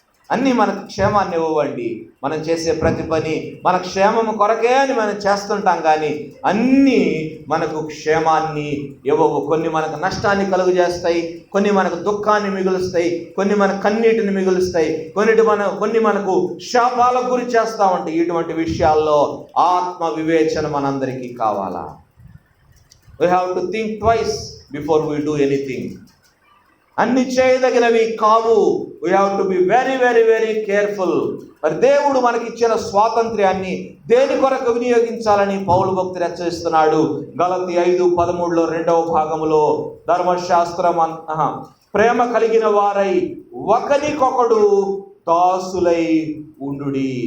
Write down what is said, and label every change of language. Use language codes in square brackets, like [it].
[te] అన్నీ మనకు క్షేమాన్ని ఇవ్వండి. మనం చేసే ప్రతి పని మన క్షేమము కొరకే అని మనం చేస్తుంటాం కానీ అన్నీ మనకు క్షేమాన్ని ఇవ్వవు. కొన్ని మనకు నష్టాన్ని కలుగు చేస్తాయి, కొన్ని మనకు దుఃఖాన్ని మిగులుస్తాయి, కొన్ని మన కన్నీటిని మిగులుస్తాయి, కొన్ని మనకు శాపాలకు గురి చేస్తూ ఉంటాయి. ఇటువంటి విషయాల్లో ఆత్మ వివేచన మనందరికీ కావాలా. [en] We have to think twice before we do anything. [te] అన్ని చేయదగినవి కావు. [en] We have to be very very very careful. [te] మరి దేవుడు మనకిచ్చిన స్వాతంత్ర్యాన్ని దేని కొరకు వినియోగించాలని పౌలు భక్తుడు హెచ్చరిస్తున్నాడు. గలతీ 5:13 2వ భాగములో ధర్మశాస్త్రం ప్రేమ కలిగిన వారై ఒకనికొకడు దాసులై ఉండుడి.